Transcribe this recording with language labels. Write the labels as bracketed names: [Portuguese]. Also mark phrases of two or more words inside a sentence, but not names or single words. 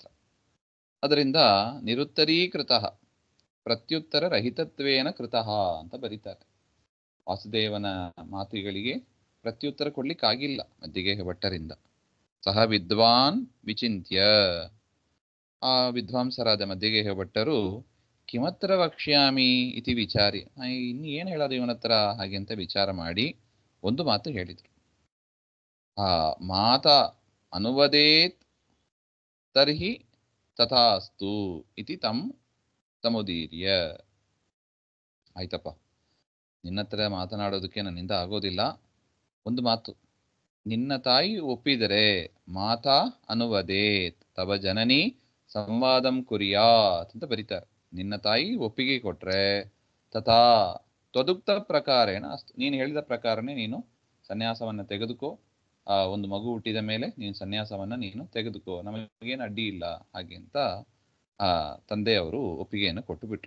[Sanskrit] ಅದರಿಂದ ನಿರುತ್ತರೀಕೃತ ಪ್ರತ್ಯುತ್ತರ ರಹಿತತ್ವೇನ ಕೃತಃ [Kannada] ಅಂತ ಬರೀತಾರೆ. ವಾಸುದೇವನ ಮಾತುಗಳಿಗೆ ಪ್ರತ್ಯುತ್ತರ ಕೊಡ್ಲಿಕ್ಕಾಗಿಲ್ಲ ಮದ್ದಿಗೆ ಭಟ್ಟರಿಂದ. [Sanskrit] ಸಹ ವಿದ್ವಾನ್ ವಿಚಿಂತ್ಯ, [Kannada] ಆ ವಿದ್ವಾಂಸರಾದ ಮದ್ದಿಗೆ ಭಟ್ಟರು [Sanskrit] ಕಿಮತ್ರ ವಕ್ಷ್ಯಾಮಿ ಇತಿ ವಿಚಾರಿ, [Kannada] ಇನ್ನು ಏನು ಹೇಳೋದು ಇವನ ಹತ್ರ ಹಾಗೆ ಅಂತ ವಿಚಾರ ಮಾಡಿ ಒಂದು ಮಾತು ಹೇಳಿದರು. [Sanskrit] ಮಾತಾ ಅನುವದೇತ್ ತರ್ಹಿ ತಥಾಸ್ತು ಇತಿ ತಮುದೀರ್ಯ. [Kannada] ಆಯ್ತಪ್ಪ, ನಿನ್ನ ಹತ್ರ ಮಾತನಾಡೋದಕ್ಕೆ ನನ್ನಿಂದ ಆಗೋದಿಲ್ಲ, ಒಂದು ಮಾತು, ನಿನ್ನ ತಾಯಿ ಒಪ್ಪಿದರೆ [Sanskrit] ಮಾತಾ ಅನುವದೇತ್ ತವ ಜನನಿ ಸಂವಾದಂ ಕುರ್ಯಾತ್ [Kannada] ಅಂತ ಬರೀತಾರೆ. ನಿನ್ನ ತಾಯಿ ಒಪ್ಪಿಗೆ ಕೊಟ್ರೆ [Sanskrit] ತಥಾ ತ್ವದುಕ್ತ ಪ್ರಕಾರೇಣ ಅಸ್ತು, [Kannada] ನೀನು ಹೇಳಿದ ಪ್ರಕಾರನೇ ನೀನು ಸನ್ಯಾಸವನ್ನು ತೆಗೆದುಕೋ, ಒಂದು ಮಗು ಹುಟ್ಟಿದ ಮೇಲೆ ನೀನು ಸನ್ಯಾಸವನ್ನು ನೀನು ತೆಗೆದುಕೋ, ನಮಗೇನು ಅಡ್ಡಿ ಇಲ್ಲ ಹಾಗೆ ಅಂತ ತಂದೆಯವರು ಒಪ್ಪಿಗೆಯನ್ನು ಕೊಟ್ಟು ಬಿಟ್ರು.